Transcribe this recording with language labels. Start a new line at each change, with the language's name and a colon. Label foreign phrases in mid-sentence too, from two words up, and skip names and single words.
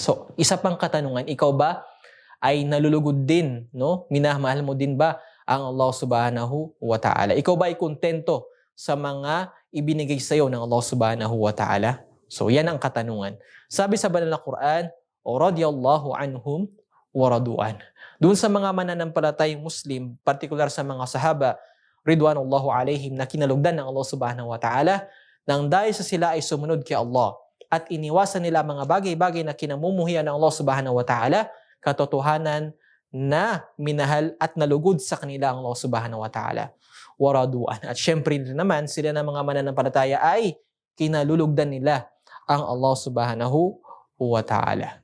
Filipino: So, isa pang katanungan, ikaw ba ay nalulugod din, no? Minamahal mo din ba ang Allah
Arabic: سبحانه وتعالى?
Filipino: Ikaw ba ay kontento sa mga ibinigay sa iyo ng Allah
Arabic: سبحانه وتعالى?
Filipino: So, yan ang katanungan. Sabi sa banal na Quran, o
Arabic: رضي الله عنهم ورضوا عنه.
Filipino: Doon sa mga mananampalatayang Muslim, partikular sa mga sahaba,
Arabic: رضوان الله عليهم,
Filipino: na kinalugdan ng Allah
Arabic: سبحانه وتعالى,
Filipino: nang dahil sa sila ay sumunod kay Allah at iniwasan nila mga bagay-bagay na kinamumuhian ng Allah
Arabic: سبحانه وتعالى,
Filipino: katotohanan na minahal at nalugod sa kanila ang Allah
Arabic: سبحانه وتعالى. ورضوا عنه.
Filipino: At syempre naman, sila ng mga mananampalataya ay kinalulugdan nila ang Allah
Arabic: سبحانه وتعالى.